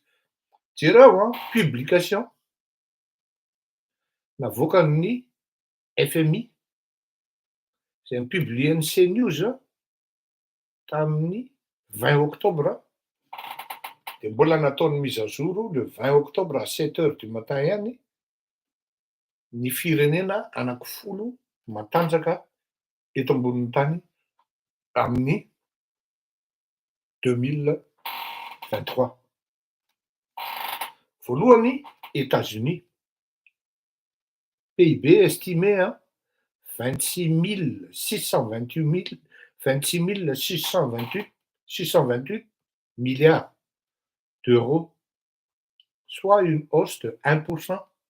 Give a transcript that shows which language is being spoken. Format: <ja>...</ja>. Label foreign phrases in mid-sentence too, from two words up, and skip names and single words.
<mg>Jereo publication navoakan'ny FMI izay mipublien'ny CNews tamin'ny 20 octobre dia mbola nataony</mg> <fr>mise à jour le 20 octobre à 7h du matin</fr> <mg>ihany ny firenena anankifolo matanjaka eto ambonin'ny tany amin'ny 2023. Voalohany,</mg> <fr>États-Unis. PIB estimé 26 628 milliards d'euros, soit une hausse de 1%.</fr>